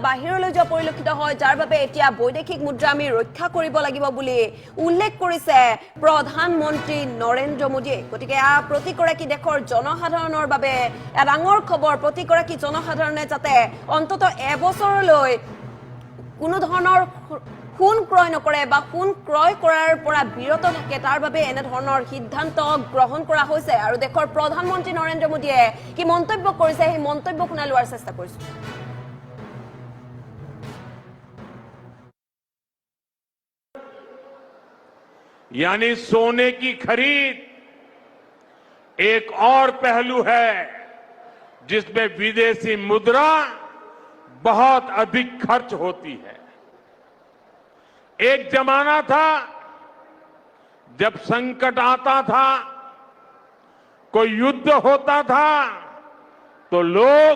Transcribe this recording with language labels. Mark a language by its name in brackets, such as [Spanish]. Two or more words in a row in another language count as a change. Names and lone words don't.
[Assamese] বাহিৰলৈ যোৱা পৰিলক্ষিত হয় যাৰ বাবে এতিয়া বৈদেশিক মুদ্ৰা আমি ৰক্ষা কৰিব লাগিব বুলি উল্লেখ কৰিছে প্ৰধানমন্ত্ৰী নৰেন্দ্ৰ মোদীয়ে গতিকে প্ৰতিগৰাকী দেশৰ জনসাধাৰণৰ বাবে ডাঙৰ খবৰ প্ৰতিগৰাকী জনসাধাৰণে যাতে অন্তত এবছৰলৈ কোনো ধৰণৰ সোণ ক্ৰয় নকৰে বা সোণ ক্ৰয় কৰাৰ পৰা বিৰত থাকে তাৰ বাবে এনে ধৰণৰ সিদ্ধান্ত গ্ৰহণ কৰা হৈছে আৰু দেশৰ প্ৰধানমন্ত্ৰী নৰেন্দ্ৰ মোদীয়ে কি মন্তব্য কৰিছে সেই মন্তব্য শুনাই লোৱাৰ চেষ্টা কৰিছো [Hindi] यानी सोने की खरीद एक और पहलू है जिसमें विदेशी मुद्रा बहुत अधिक खर्च होती है एक जमाना था जब संकट आता था कोई युद्ध होता था तो लोग